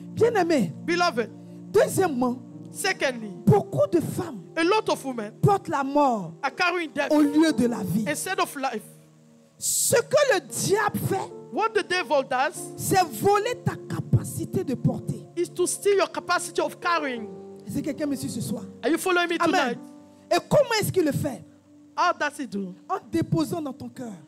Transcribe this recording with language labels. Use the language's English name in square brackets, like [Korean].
[French] Bien-aimé, [English] Beloved, [French] deuxièmement, [English] secondly, [French] beaucoup de femmes [English] a lot of women [French] portent la mort [English] are carrying death [French] au lieu de la vie. [English] instead of life. [French] Ce que le diable fait, [English] What the devil does [French] c'est voler ta capacité de porter. [English] is to steal your capacity of carrying. [French] Est-ce que quelqu'un me suit ce soir? [English] Are you following me Amen. tonight? [French] Et comment est-ce qu'il le fait? [English] How does he do? [French] En déposant dans ton cœur